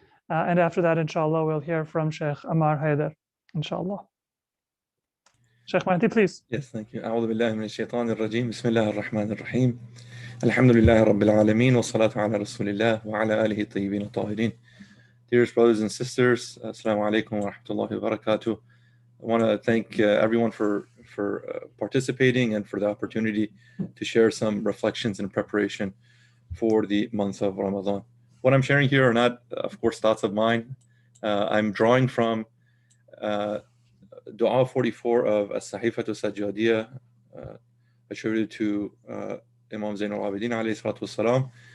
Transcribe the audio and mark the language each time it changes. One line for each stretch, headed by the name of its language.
English: And after that, inshallah, we'll hear from Sheikh Ammar Haider, inshallah. Sheikh Mahdi, please. Yes, thank you.
Arabic: أعوذ بالله من الشيطان الرجيم. بسم الله الرحمن الرحيم. الحمد لله رب العالمين والصلاة على رسول الله وعلى آله الطيبين الطاهرين.
English: Dearest brothers and sisters,
Arabic: Assalamu alaikum wa rahmatullahi wa barakatuh.
English: I want to thank everyone for participating and for the opportunity to share some reflections in preparation for the month of Ramadan. What I'm sharing here are not, of course, thoughts of mine. I'm drawing from Dua 44 of As-Sahifatu Sajjadiyah, attributed to Imam Zain al-Abidin alayhi salatu wassalam.